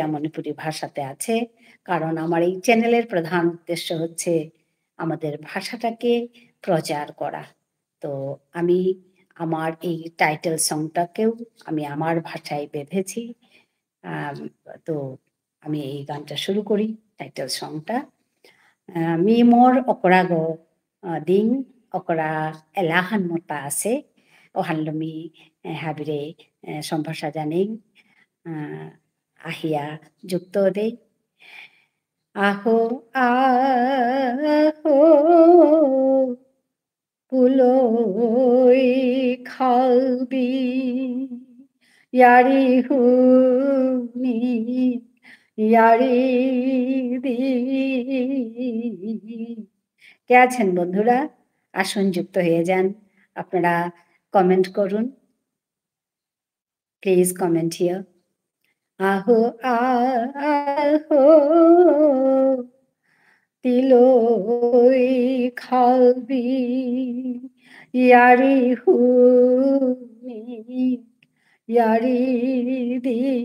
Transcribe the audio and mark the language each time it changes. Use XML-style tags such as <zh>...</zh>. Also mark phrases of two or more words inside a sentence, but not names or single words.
<bn>মণিপুরী ভাষাতে আছে কারণ আমার এই চ্যানেলের প্রধান উদ্দেশ্য হচ্ছে আমাদের ভাষাটাকে প্রচার করা তো আমি আমার এই টাইটেল সংটাকেও আমি আমার ভাষায় বেঁধেছি তো আমি এই গানটা শুরু করি টাইটেল সংটা</bn> <bpy>mi mor okorago ding okora elahan mota ase ohanlomi habire sombhasa janing ahia jukto de aho aho puloi khalbi yari huni</bpy> <bn>ইয়ারি কে আছেন বন্ধুরা আসুন যুক্ত হয়ে যান আপনারা কমেন্ট করুন</bn> <en>please comment here</en> <bpy>আহো আহো তিলই খালবি ইয়ারি হুনি ইয়ারি দি</bpy>